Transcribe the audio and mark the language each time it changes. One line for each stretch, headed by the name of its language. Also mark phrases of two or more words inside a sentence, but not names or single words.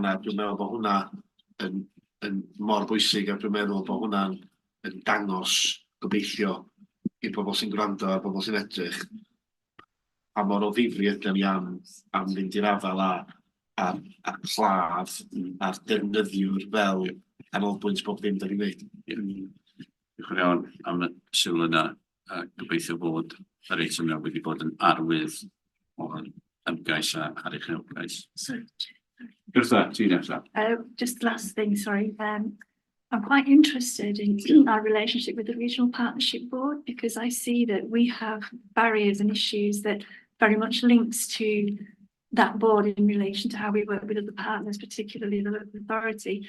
Welsh: Dwi'n meddwl bod hwnna yn mor bwysig, a dwi'n meddwl bod hwnna'n dangos gobeithio i'r bobl sy'n gwrando a bobl sy'n edrych a mor o ddifri ydyn ni am fynd i'r afel a claf a'r defnyddiwr fel canolbwynt bob ddim da ni'n gwneud. Diolch yn iawn am y sylw yna, a gobeithio bod yr eitem yna wedi bod yn arwydd o'r ymgais a'r uchelgais. Gwrtha, ti'n nesa?
English: Just last thing, sorry. I'm quite interested in our relationship with the Regional Partnership Board, because I see that we have barriers and issues that very much links to that board in relation to how we work with other partners, particularly the local authority.